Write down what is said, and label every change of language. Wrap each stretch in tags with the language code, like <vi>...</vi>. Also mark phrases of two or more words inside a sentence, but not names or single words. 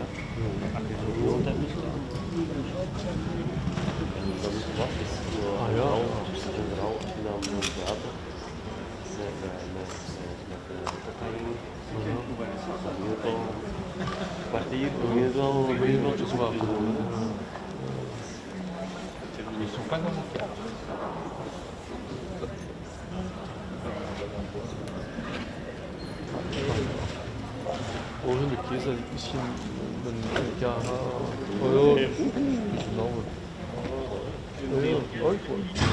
<nl>Als je zo groot hebt misschien. En dat is wat. Ah ja. En vooral als je dan moet praten. Met de vertaling. Dat is wel een kwartier, dan is het wel te zwaar.</nl> <fr>Ils sont pas dans le cadre.</fr> <nl>Volgende keer zal ik misschien een KH... Oh ja, nou... Ja, ooit wel.</nl>